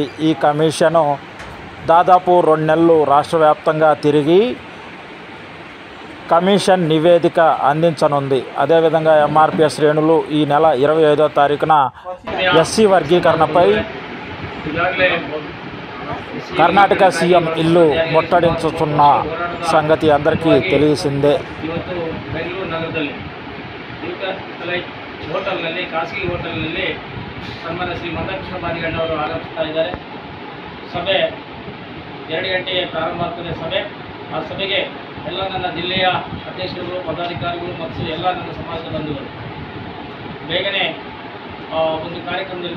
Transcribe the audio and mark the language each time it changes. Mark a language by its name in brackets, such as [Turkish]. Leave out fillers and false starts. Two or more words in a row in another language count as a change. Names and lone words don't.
[Telugu] ఈ కమిషను దాదాపు 2 నెలలు రాష్ట్ర వ్యాప్తంగా తిరిగి కమిషన్ నివేదిక అందించనుంది. అదేవిధంగా ఎంఆర్పిఎస్ శ్రేణులు ఈ నెల 25వ తారీఖున ఎస్సీ వర్గీకరణపై కర్ణాటక సీఎం ఇల్లు ముట్టడించుతున్న సంగతి అందరికీ తెలిసిందే. [Kannada] ಹೋಟೆಲ್ನಲ್ಲಿ ಖಾಸಗಿ ಹೋಟೆಲ್ನಲ್ಲಿ ಸನ್ಮಾನ್ಯ ಶ್ರೀ ಮಂದಕೃಷ್ಣಮಾದಿಗ ಅಣ್ಣವರು ಆಗಮಿಸ್ತಾ ಇದ್ದಾರೆ. ಸಭೆ 2 ಗಂಟೆಗೆ ಪ್ರಾರಂಭ ಆಗ್ತದೆ. ಆ ಸಭೆಗೆ ಎಲ್ಲ ನನ್ನ ಜಿಲ್ಲೆಯ ಅಧ್ಯಕ್ಷರುಗಳು, ಪದಾಧಿಕಾರಿಗಳು ಮತ್ತು ಎಲ್ಲ ನನ್ನ ಸಮಾಜದ ಬಂಧುಗಳು ಬೇಗನೆ ಒಂದು ಕಾರ್ಯಕ್ರಮದಲ್ಲಿ